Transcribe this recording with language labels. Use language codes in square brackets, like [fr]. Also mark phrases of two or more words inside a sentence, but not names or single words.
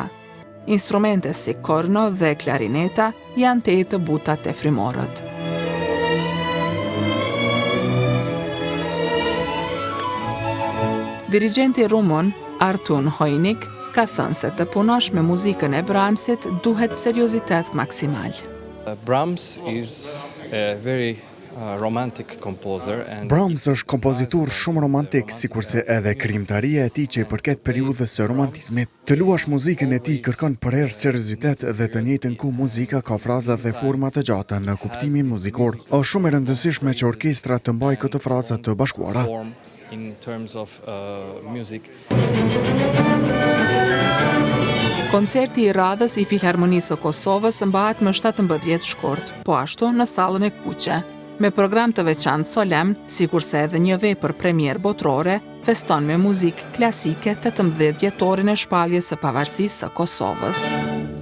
[sq] Instrumente si korno dhe klarineta janë të buta të frymorët. Dirigjenti rumun Artun Hojnik ka thënë se të punosh me muzikën e Brahmsit duhet seriozitet maksimal. [en] Brahms is a very romantic composer and [sq] Brahms është kompozitor shumë romantik, sikurse edhe krijimtaria e tij që i përket periudhës së romantizmit. Të luash muzikën e tij kërkon përherë seriozitet dhe të njëjtën kohë muzika ka fraza dhe forma të gjata në kuptimin muzikor. Është shumë e rëndësishme që orkestra të mbajë këto fraza të bashkuara. [en] in terms of music. [sq] Koncerti i radhës i Filharmonisë së Kosovës mbahet më 17 shkurt, po ashtu në sallën e Kuqe, me program të veçantë solemn, sikurse edhe një vepër premier botërore, feston me muzikë klasike 18 vjetorin e shpalljes së pavarësisë së Kosovës.